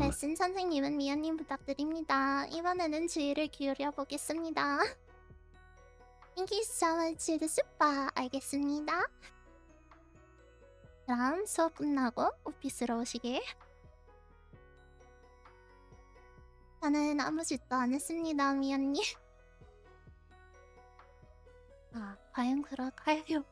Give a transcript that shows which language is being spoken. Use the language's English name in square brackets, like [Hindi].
[Korean] 레슨 선생님은 미연님 부탁드립니다. 이번에는 주의를 기울여 보겠습니다. [English] Thank you so much to the super. [Korean] 알겠습니다. 그럼 수업 끝나고 오피스로 오시길. 저는 아무 짓도 안 했습니다, 미연님. 아, 과연 그럴까요?